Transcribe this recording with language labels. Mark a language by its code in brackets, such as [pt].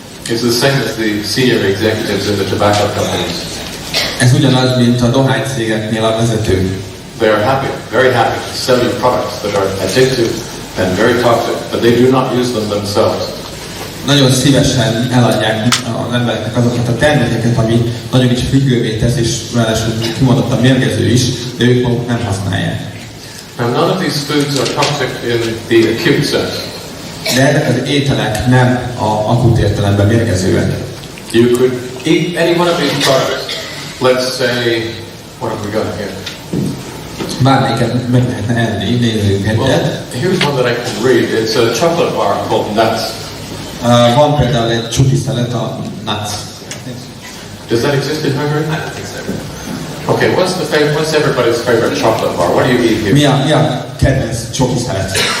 [en] It's the same as the senior executives in the tobacco companies. [hu] Ez ugyanaz, mint a dohánycégeknél a vezetők. [en] They are happy, very happy to sell you products that are addictive and very toxic, but they do not use them themselves. [hu] Nagyon szívesen eladják az embereknek azokat a termékeket, ami nagyon is függővé tesz, és ráadásul kimondottan mérgező is, de ők maguk nem használják. [en] Now none of these foods are toxic in the acute sense. [hu] De ezek az ételek nem a akut értelemben mérgezőek. [en] You could eat any one of these products. Let's say, what have we got here? [hu] Bármelyiket meg lehetne enni, nézzünk egyet. [en] Well, here's one that I can read. It's a chocolate bar called Nuts. [hu] Van például egy csuki szelet, a Nuts. [en] Does that exist in Hungary? I don't think so. Okay, what's everybody's favorite chocolate bar? What do you eat here? [hu] Mi a kedvenc csuki szelet?